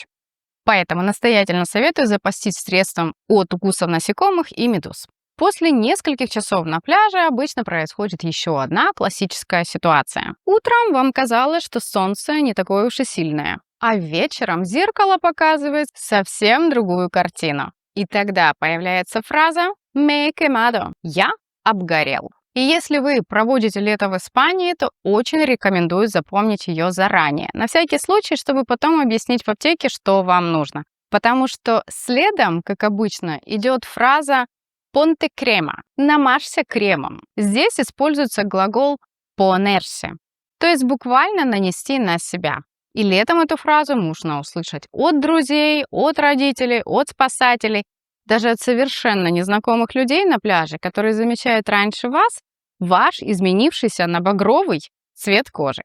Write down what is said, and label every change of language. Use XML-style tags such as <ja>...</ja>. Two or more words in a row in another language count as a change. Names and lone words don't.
<ru>Поэтому настоятельно советую запастись средством от укусов насекомых и медуз. После нескольких часов на пляже обычно происходит еще одна классическая ситуация. Утром вам казалось, что солнце не такое уж и сильное, а вечером зеркало показывает совсем другую картину. И тогда появляется фраза</ru> <es>«me he quemado» –</es> <ru>«я обгорел». И если вы проводите лето в Испании, то очень рекомендую запомнить ее заранее. На всякий случай, чтобы потом объяснить в аптеке, что вам нужно. Потому что следом, как обычно, идет фраза</ru> <es>«ponte crema» –</es> <ru>«намажься кремом». Здесь используется глагол ponerse, то есть буквально нанести на себя. И летом эту фразу можно услышать от друзей, от родителей, от спасателей, даже от совершенно незнакомых людей на пляже, которые замечают раньше вас ваш изменившийся на багровый цвет кожи.</ru>